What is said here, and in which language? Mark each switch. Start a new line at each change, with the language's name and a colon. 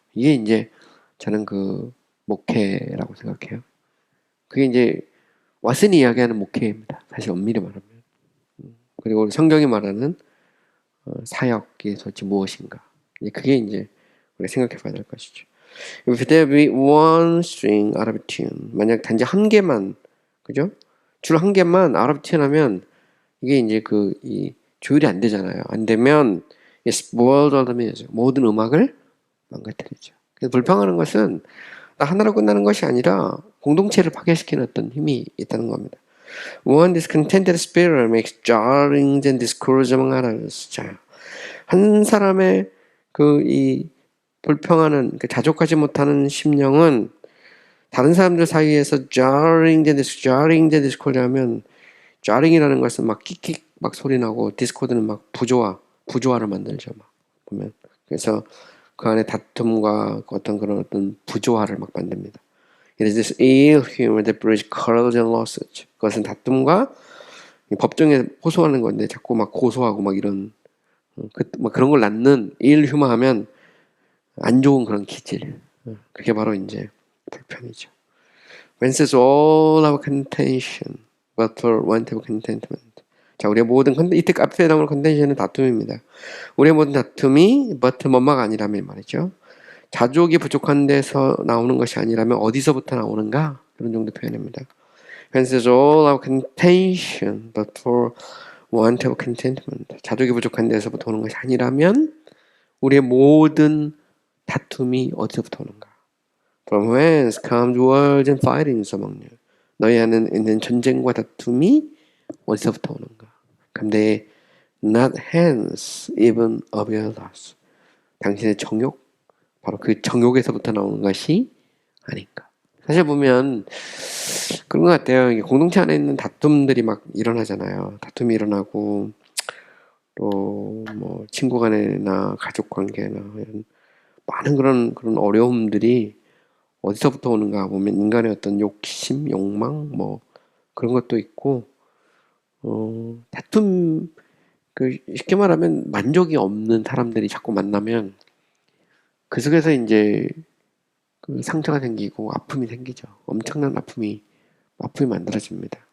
Korean: 이게 이제 저는 그 목회라고 생각해요. 그게 이제 왓슨이 이야기하는 목회입니다. 사실 엄밀히 말하면. 그리고 성경이 말하는 사역이 도대체 무엇인가. 그게 이제 우리가 생각해 봐야 될 것이죠.
English: If there be one string out of tune,
Korean: 만약 단지 한 개만, 그죠? 줄 한 개만
English: out of tune
Korean: 하면 이게 이제 이 조율이 안 되잖아요. 안 되면
English: it spoils all the music,
Korean: 모든 음악을 망가뜨리죠. 그래서 불평하는 것은 하나로 끝나는 것이 아니라 공동체를 파괴시키는 어떤 힘이 있다는 겁니다.
English: One discontented spirit makes jarrings and discords among others.
Korean: 자, 한 사람의 이 불평하는, 자족하지 못하는 심령은 다른 사람들 사이에서
English: jarring and discord
Korean: 하면, jarring이라는 것은 막 끽끽 막 소리 나고, discord는 막 부조화를 만들죠. 막 보면. 그래서 그 안에 다툼과 어떤 부조화를 막 만듭니다.
English: It is this ill humor that breeds quarrels and lawsuits.
Korean: 그것은 다툼과 법정에 호소하는 건데 자꾸 막 고소하고 막 이런 막 그런 걸 낳는 ill humor 하면 안 좋은 그런 기질. 그게 바로 이제 불평이죠.
English: Whence is all our contention, but for want of contentment.
Korean: 자, 우리의 모든 이때 앞에 나오는 contention은 다툼입니다. 우리의 모든 다툼이 but 뭐뭐가 아니라면 말이죠. 자족이 부족한 데서 나오는 것이 아니라면 어디서부터 나오는가? 그런 정도 표현입니다.
English: Hence is all our contention, but for want of contentment.
Korean: 자족이 부족한 데서부터 오는 것이 아니라면 우리의 모든 다툼이 어디서부터 오는가?
English: From whence comes wars and fightings among you?
Korean: 너희 안에 있는 전쟁과 다툼이 어디서부터 오는가?
English: Come they not hence even of your lust.
Korean: 당신의 정욕, 바로 그 정욕에서부터 나오는 것이 아닌가. 사실 보면 그런 것 같아요. 공동체 안에 있는 다툼들이 막 일어나잖아요. 다툼이 일어나고 또 뭐 친구 간에나 가족 관계나 이런 많은 그런 어려움들이 어디서부터 오는가 보면 인간의 어떤 욕심, 욕망 뭐 그런 것도 있고 다툼 쉽게 말하면 만족이 없는 사람들이 자꾸 만나면 그 속에서 이제 상처가 생기고 아픔이 생기죠. 엄청난 아픔이 만들어집니다.